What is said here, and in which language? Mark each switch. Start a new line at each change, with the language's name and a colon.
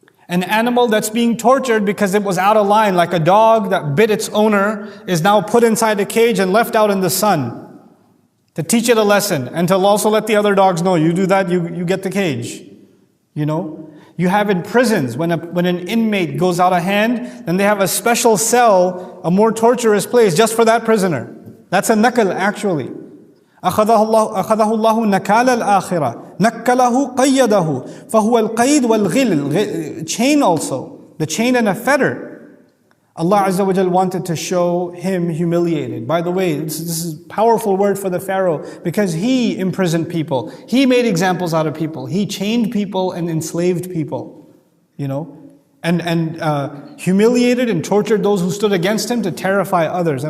English: An animal that's being tortured because it was out of line, like a dog that bit its owner, is now put inside a cage and left out in the sun to teach it a lesson, and to also let the other dogs know, you do that, you get the cage. You have in prisons, when an inmate goes out of hand, then they have a special cell, a more torturous place just for that prisoner. That's a nakal actually.
Arabic: أخذه الله نكال الآخرة نكله قيده فهو القيد والغل.
English: Chain also, the chain and a fetter. Allah Azza wa Jal wanted to show him humiliated. By the way, this is a powerful word for the Pharaoh, because he imprisoned people. He made examples out of people. He chained people and enslaved people. And humiliated and tortured those who stood against him to terrify others.